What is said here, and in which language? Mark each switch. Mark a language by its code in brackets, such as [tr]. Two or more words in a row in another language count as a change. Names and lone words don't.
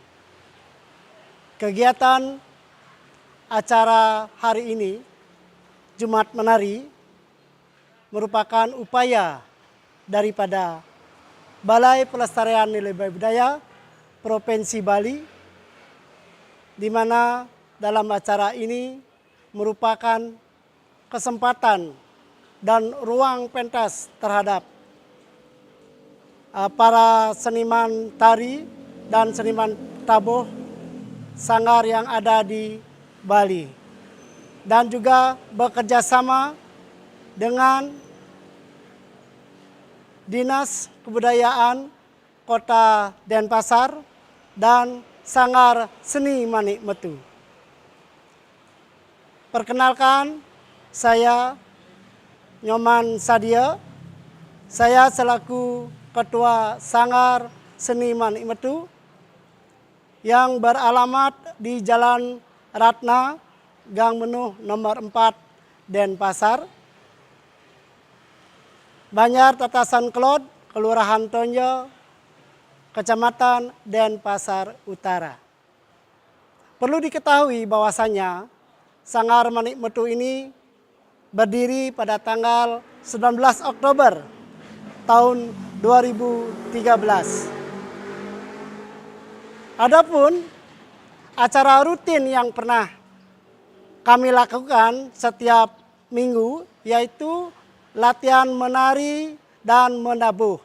[id] Kegiatan acara hari ini, Jumat Menari, merupakan upaya daripada Balai Pelestarian Nilai Budaya Provinsi Bali, di mana dalam acara ini merupakan kesempatan dan ruang pentas terhadap para seniman tari dan seniman tabuh sanggar yang ada di Bali, dan juga bekerja sama dengan Dinas Kebudayaan Kota Denpasar dan Sanggar Seni Manik Metu. Perkenalkan, saya Nyoman Sadia. Saya selaku Ketua Sanggar Seni Manik Metu yang beralamat di Jalan Ratna, Gang Menuh nomor 4, Denpasar. Banjar Tatasan Kelod, Kelurahan Tonjo, Kecamatan Denpasar Utara. Perlu diketahui bahwasanya Sanggar Manik Metu ini berdiri pada tanggal 19 Oktober tahun 2013. Adapun acara rutin yang pernah kami lakukan setiap minggu yaitu latihan menari dan menabuh.